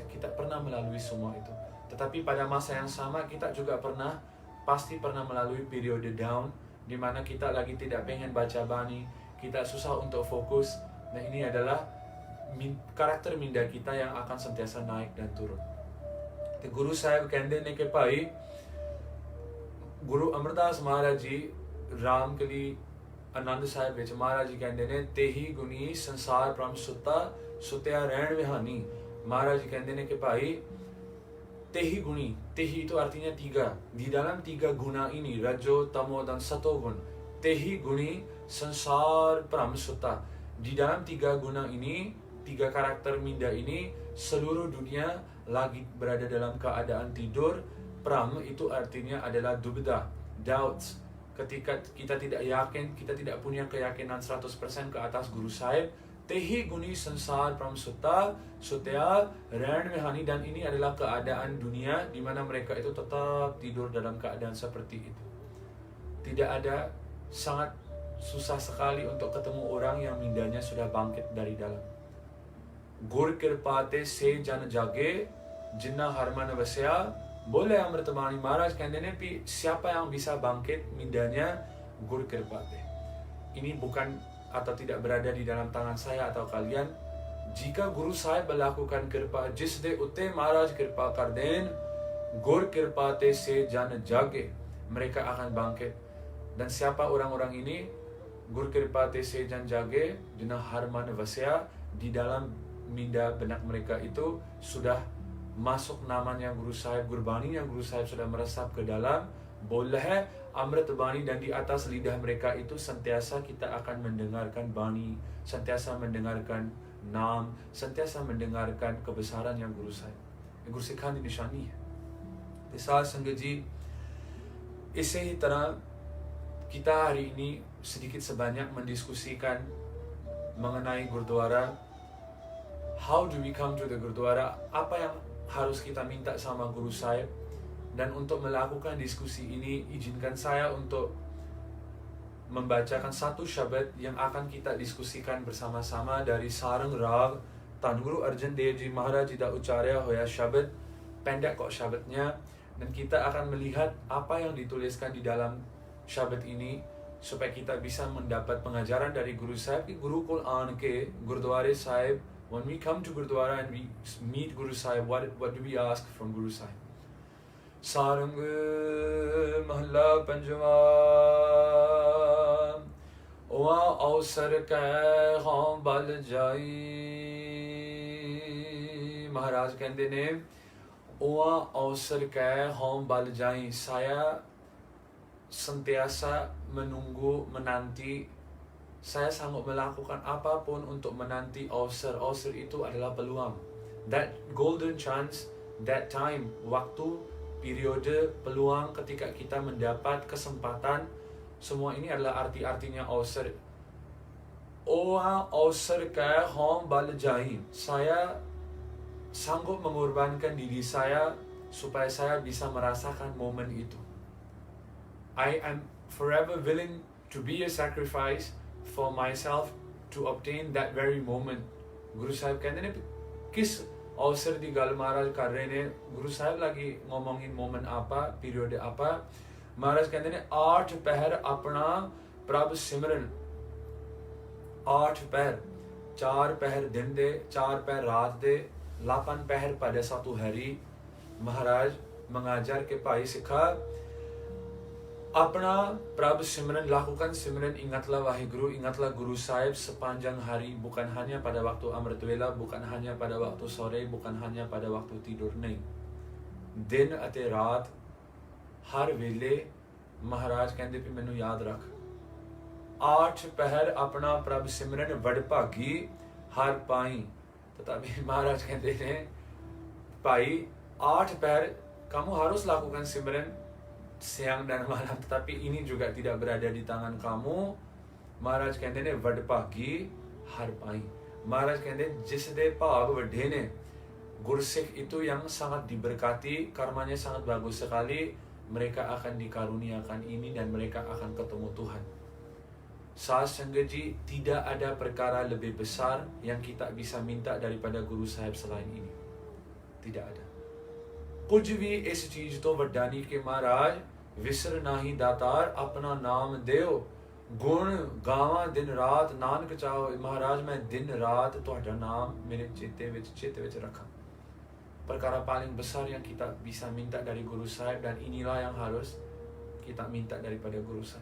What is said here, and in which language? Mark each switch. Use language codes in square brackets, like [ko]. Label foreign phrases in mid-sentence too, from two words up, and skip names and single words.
[id] Kita pernah melalui semua itu. Tetapi pada masa yang sama kita juga pasti pernah melalui periode down di mana kita lagi tidak pengen baca bani, kita susah untuk fokus. Nah, ini adalah karakter minda kita yang akan sentiasa naik dan turun. [pa] Guru Sahib ਕਹਤੇ ਨੇ ਕਿ ਭਾਈ Guru Amardas Maharaj ji Ramkali Anand Sahib ਵਿੱਚ ਮਹਾਰਾਜ ਜੀ ਕਹਿੰਦੇ ਨੇ ਤੇਹੀ ਗੁਨੀ ਸੰਸਾਰ ਪਰਮ ਸੁਤਾ ਸੁਤਿਆ ਰਹਨ ਵਿਹਾਨੀ। ਮਹਾਰਾਜ ਜੀ ਕਹਤੇ ਨੇ ਕਿ ਭਾਈ ਤੇਹੀ ਗੁਨੀ, ਤੇਹੀ [id] itu artinya [pa] 3. [id] Di dalam 3 guna ini, rajo, tamo, dan satogun, [pa] ਤੇਹੀ ਗੁਨੀ ਸੰਸਾਰ ਪ੍ਰਮਸੁੱਤਾ. [id] Di dalam 3 guna ini, 3 karakter minda ini, seluruh dunia lagi berada dalam keadaan tidur. Pram itu artinya adalah dubda, doubts. Ketika kita tidak yakin, kita tidak punya keyakinan 100% ke atas Guru Sahib, [pa] ਤੇਹੀ ਗੁਨੀ ਸੰਸਾਰ ਪ੍ਰਮਸੁੱਤਾ ਸੁਤਿਆ ਰੈਣ ਮਹਾਣੀ, [id] dan ini adalah keadaan dunia di mana mereka itu tetap tidur dalam keadaan seperti itu. Tidak ada, sangat susah sekali untuk ketemu orang yang mindanya sudah bangkit dari dalam. [pa] ਗੁਰ ਕਿਰਪਤੇ ਸੇ ਜਨ ਜਾਗੇ ਜਿੰਨਾ ਹਰਮਨ ਵਸਿਆ. [id] Boleh Amritabani Maharaj [hi] कहते हैं कि [id] siapa yang bisa bangkit mindanya [pa] ਗੁਰ ਕਿਰਪਤੇ. [id] Ini bukan atau tidak berada di dalam tangan saya atau kalian. Jika Guru Sahib melakukan kirpa, [pa] ਜਿਸ ਦੇ ਉਤੇ ਮਹਾਰਾਜ ਕ੍ਰਿਪਾ ਕਰ ਦੇਣ, ਗੁਰ ਕਿਰਪਤੇ ਸੇ ਜਨ ਜਾਗੇ, [id] mereka akan bangkit. Dan siapa orang-orang ini? [pa] ਗੁਰ ਕਿਰਪਤੇ ਸੇ ਜਨ ਜਾਗੇ, ਜਿੰਨਾ ਹਰਮਨ ਵਸਿਆ, [id] di dalam minda benak mereka itu sudah masuk namanya Guru Sahib, Gurbani yang Guru Sahib sudah meresap ke dalam. Boleh Amrit Bani, dan di atas lidah mereka itu sentiasa kita akan mendengarkan Bani, sentiasa mendengarkan Nam, sentiasa mendengarkan kebesaran yang Guru Sahib, [pa] ਗੁਰੂ ਸਿੱਖਾਂ ਦੀ ਨਿਸ਼ਾਨੀ ਹੈ. [id] Saat Sangat Ji, [hi] इसे ही तरह [id] kita hari ini sedikit sebanyak mendiskusikan mengenai Gurdwara. [en] How do we come to the Gurdwara? [id] Apa yang harus kita minta sama Guru Sahib? Dan untuk melakukan diskusi ini, izinkan saya untuk membacakan satu syabat yang akan kita diskusikan bersama-sama dari Sarang Rag Tan Guru Arjan Dev Ji [pa] ਮਹਾਰਾਜ ਜੀ ਦਾ ਉਚਾਰਿਆ ਹੋਇਆ ਸ਼ਬਦ. [id] Pendek kok syabatnya, dan kita akan melihat apa yang dituliskan di dalam syabat ini supaya kita bisa mendapat pengajaran dari Guru Sahib. [pa] ਗੁਰੂ ਕੁਲ ਆਣ ਕੇ ਗੁਰਦੁਆਰਾ ਸਾਹਿਬ, [en] when we come to Gurdwara and we meet Guru Sahib, what do we ask from Guru Sahib? [pa] ਸਾਰੰਗ ਮਹਲਾ ਪੰਜਮਾ ਓਅ ਅਵਸਰ ਕੇਹ ਹਮ ਬਲ ਜਾਈ. ਮਹਾਰਾਜ ਕਹਤੇ ਨੇ ਓਅ ਅਵਸਰ ਕੇਹ ਹਮ ਬਲ ਜਾਈ, [id] saya sentiasa menunggu, menanti, saya sanggup melakukan apapun untuk menanti Avsar. Avsar itu adalah peluang, [en] that golden chance, that time, [id] waktu, periode, peluang ketika kita mendapat kesempatan. Semua ini adalah arti-artinya Avsar. [pa] ਓਹਾ ਅਵਸਰ ਕਾ ਹੋਮ ਬਲ ਜਾਈ, [id] saya sanggup mengorbankan diri saya supaya saya bisa merasakan momen itu. [en] I am forever willing to be a sacrifice for myself to obtain that very moment. [pa] Guru Sahib ਕਹਤੇ ਹੈਂ ਕਿਸ ਅਵਸਰ ਦੀ ਗਲ ਮਹਾਰਾਜ ਕਰ ਰਹੇ ਨੇ. [id] Guru Sahib lagi ngomongin momen apa, periode apa. [pa] Maharaj ਕਹਤੇ ਹੈਂ 8 ਪਹਰ ਅਪਨਾ ਪ੍ਰਭ ਸਿਮਰਨ. 8 ਪਹਰ, 4 ਪਹਰ ਦਿਨ ਦੇ, 4 ਪਹਰ ਰਾਤ ਦੇ, 8 ਪਹਰ [id] pada satu hari. Maharaj mengajar ke Pai Sikha, [pa] ਅਪਨਾ ਪ੍ਰਭ ਸਿਮਰਨ, [id] lakukan Simran, ingatlah wahai Guru, ingatlah Guru Sahib sepanjang hari, bukan hanya pada waktu Amrit Vela, bukan hanya pada waktu sore, bukan hanya pada waktu tidur, nahi. [pa] ਦਿਨ ਅਤੇ ਰਾਤ, ਹਰ ਵੇਲੇ, ਮਹਾਰਾਜ ਕਹਤੇ ਮੈਨੂ ਯਾਦ ਰਖ. 8 ਪਹਰ ਅਪਨਾ ਪ੍ਰਭ ਸਿਮਰਨ, ਵਡਭਾਗੀ ਹਰ ਪਾਈ। [id] Tetapi [pa] ਮਹਾਰਾਜ ਕਹਤੇ ਹੈਂ ਪਾਈ 8 ਪੈਰ [id] kamu harus lakukan simran siang dan malam, tetapi ini juga tidak berada di tangan kamu। [pa] ਮਹਾਰਾਜ ਕਹਤੇ ਨੇ ਵਡ ਭਾਗੀ ਹਰ ਪਾਈ। ਮਹਾਰਾਜ ਕਹਤੇ ਜਿਸ ਦੇ ਭਾਗ ਵੱਡੇ ਨੇ ਗੁਰਸਿੱਖ [id] itu yang sangat diberkati, karmanya sangat bagus sekali, mereka akan dikaruniakan ini dan mereka akan ketemu Tuhan। Saat Sangha ji, tidak ada perkara lebih besar yang kita bisa minta daripada Guru Sahib selain ini, tidak ada। [pa] ਕੁਛ ਭੀ ਇਸ ਚੀਜ਼ ਤੋ ਵੱਡਾ ਨਹੀਂ ਕਿ ਮਹਾਰਾਜ ਵਿਸਰ ਨਾਹੀ ਦਾਤਾਰ ਅਪਨਾ ਨਾਮ ਦੇਓ, ਗੁਣ ਗਾਵਾ ਦਿਨ ਰਾਤ ਨਾਨਕ ਚਾਹੋ। ਮਹਾਰਾਜ ਮੈਂ ਦਿਨ ਰਾਤ ਤੁਹਾਡਾ ਨਾਮ ਮੇਰੇ ਚਿੱਤ ਵਿਚ ਰਖਾ। [id] Perkara paling besar yang kita bisa minta dari Guru Sahib, dan inilah yang harus kita minta daripada Guru Sahib।